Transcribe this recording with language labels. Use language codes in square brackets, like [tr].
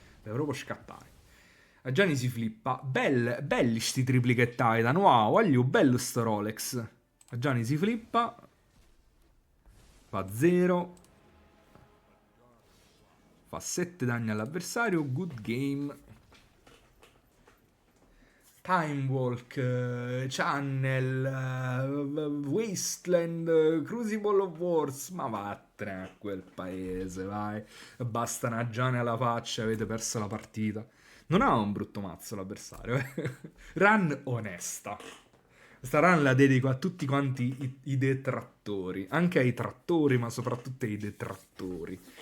[it] Deve proprio scattare. A Gianni si flippa. Belli sti triplicate Titan. Wow, voglio bello sto Rolex. A Gianni si flippa. Fa 0. Fa 7 danni all'avversario. [en] Good game. Time Walk, Channel, Wasteland, Crucible of Wars. [it] Ma vattene a quel paese, vai. Basta una Gianni alla faccia, avete perso la partita. Non ha un brutto mazzo l'avversario. Run onesta. Questa run la dedico a tutti quanti i detrattori. Anche ai trattori, ma soprattutto ai detrattori.